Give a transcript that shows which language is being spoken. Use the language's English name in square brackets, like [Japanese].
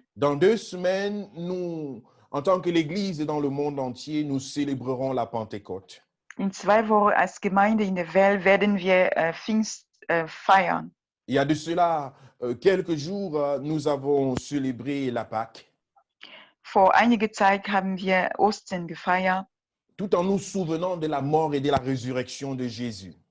[French] Dans 2 semaines, nous, en tant que l'Église dans le monde entier, nous célébrerons la Pentecôte. [German] In 2 Wochen als Gemeinde in der Welt werden wir Pfingst feiern. [French] Il y a de cela quelques jours, nous avons célébré la Pâque, [German] Vor einiger Zeit haben wir Ostern gefeiert, [French] tout en nous souvenant de la mort et de la résurrection de Jésus.